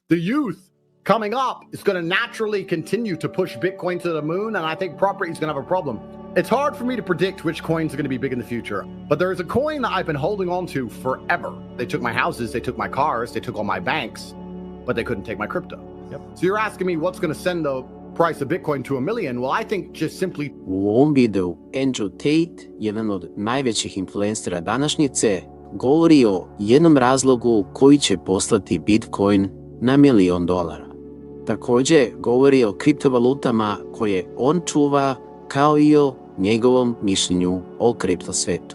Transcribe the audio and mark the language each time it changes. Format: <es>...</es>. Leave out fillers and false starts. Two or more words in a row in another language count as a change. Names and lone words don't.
<en>the youth coming up is going to naturally continue to push Bitcoin to the moon, and I think property is going to have a problem. It's hard for me to predict which coins are going to be big in the future, but there is a coin that I've been holding on to forever. They took my houses, they took my cars, they took all my banks, but they couldn't take my crypto. Yep. So you're asking me what's going to send the price of Bitcoin to $1 million? Well, I think just simply...</en> <sr>U ovom videu Andrew Tate, jedan od najvećih influensera današnjice, govori o jednom razlogu koji će poslati Bitcoin na $1 milion. Također govori o kriptovalutama koje on čuva, kao i o njegovom mišljenju o kripto svetu.</sr>